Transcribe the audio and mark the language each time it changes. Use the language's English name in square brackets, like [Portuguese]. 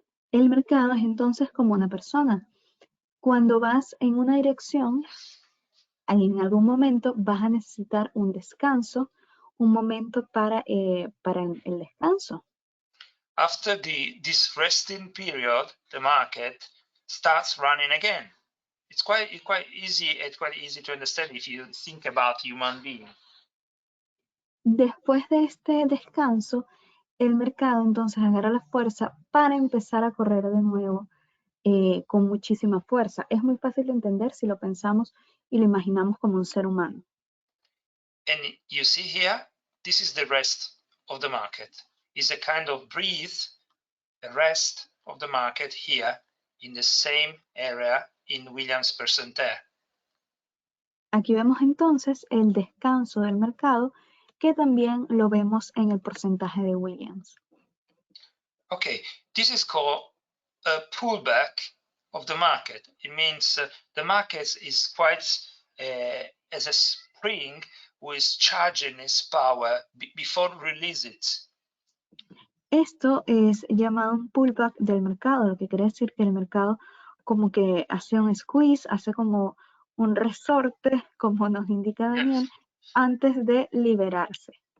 [Spanish] El mercado es entonces como una persona. Cuando vas en una dirección, en algún momento vas a necesitar un descanso, un momento para el descanso. [English] After this resting period, the market starts running again. It's quite easy to understand if you think about human being. [Spanish] Después de este descanso, el mercado entonces agarra la fuerza para empezar a correr de nuevo con muchísima fuerza. Es muy fácil de entender si lo pensamos y lo imaginamos como un ser humano. [English] And you see here, this is the rest of the market. It's a kind of a rest of the market here in the same area in Williams percentile. [Spanish] Aquí vemos entonces el descanso del mercado, que también lo vemos en el porcentaje de Williams. [English] Okay, this is called a pullback of the market. It means the market is quite as a spring who is charging its power before release it. [Spanish] Esto es llamado un pullback del mercado, lo que quiere decir que el mercado como que hace un squeeze, hace como un resorte, como nos indica Daniel, antes de liberarse.